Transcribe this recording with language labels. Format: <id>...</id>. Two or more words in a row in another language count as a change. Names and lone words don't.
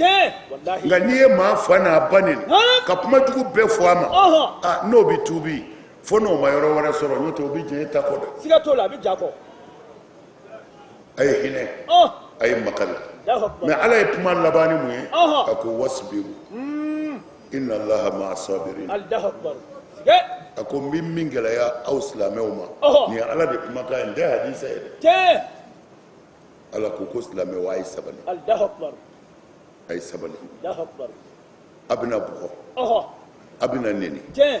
<bm>tiɲɛ wallahi nka n'i ye maa fa n'a ba neni ka kuma jugu bɛɛ fɔ a ma n'o bɛ tuubi fo n'o ma yɔrɔ wɛrɛ sɔrɔ n'o tɛ o bɛ diɲɛ ta kɔ dɛ siga t'o la a bɛ ja kɔ a ye hinɛ a ye makari mais ala ye kuma laban ni mun ye a ko</bm> <ar>واصبروا إن الله مع الصابرين الله أكبر siga</ar> <bm>a ko n bɛ min gɛlɛya aw silamɛw ma nin ye ala de kumakan ye n tɛ hadisa ye dɛ tiɲɛ ala ko silamɛw a ye sabali</bm> <ar>الله أكبر</ar> <bm>a ye sabali</bm> <ar>الله أكبر</ar> <bm>a bɛna bugɔ a bɛna neni tiɲɛ</bm>